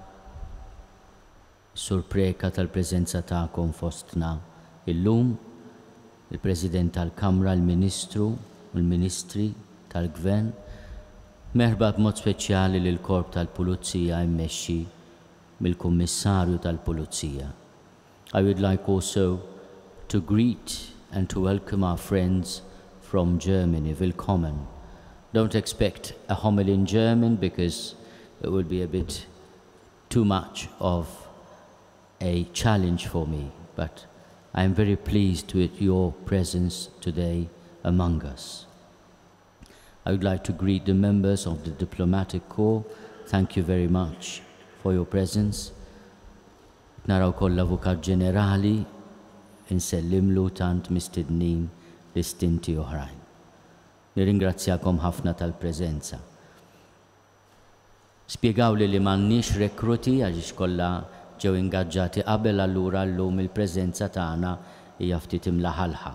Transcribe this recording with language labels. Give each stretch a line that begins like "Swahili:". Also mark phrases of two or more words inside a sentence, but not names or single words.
Maltese: surpreka tal-preżenza ta'kom fostna illum, il-President tal-Kamra, il-Ministru u l-Ministri tal-Gvern, merħba b'mod speċjali lil korp tal-Pulizija immexxi mill-Kummissarju tal-Pulizija.
English: I would like also to greet and to welcome our friends from Germany, willkommen. Don't expect a homily in German because it would be a bit too much of a challenge for me, but I am very pleased with your presence today among us. I would like to greet the members of the Diplomatic Corps. Thank you very much for your presence.
Maltese: Naraw koll l-Avukat Ġenerali insellimlu tant mistednin distinti oħrajn. Nirringrazzjakom ħafna tal-preżenza. Spjegaw li m'għandniex rekruti għaliex kollha ġew ingaġġati qabel allura llum il-preżenza tagħna hija ftit imlaħalħa.